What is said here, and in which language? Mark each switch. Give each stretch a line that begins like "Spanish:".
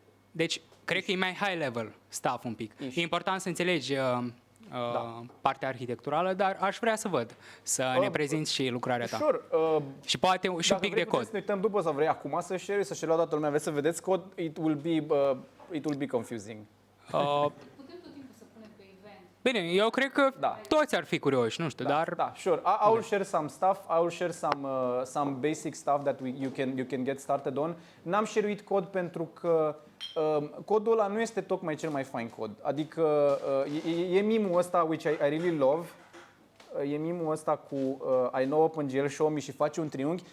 Romanian: Deci, cred că e mai
English: high level stuff
Romanian: un pic. E important să înțelegi partea arhitecturală, dar aș vrea să văd, să ne prezinți și lucrarea ta.
English: Sure.
Romanian: Și poate și un pic de cod. Să ne uităm după sau vrei acum să share la toată lumea, vreți să vedeți cod,
English: it will be confusing.
Romanian: Putem tot timpul să punem pe event. Bine, eu cred că toți ar fi curioși, nu știu, dar...
English: Da, sure. I will share some stuff. I will share some basic stuff that you can get started on.
Romanian: N-am share-uit cod pentru că codul ăla nu este tocmai cel mai fain cod. Adică e meme-ul ăsta,
English: which I really love.
Romanian: E meme-ul ăsta cu
English: I know OpenGL, show me
Romanian: și face un triunghi.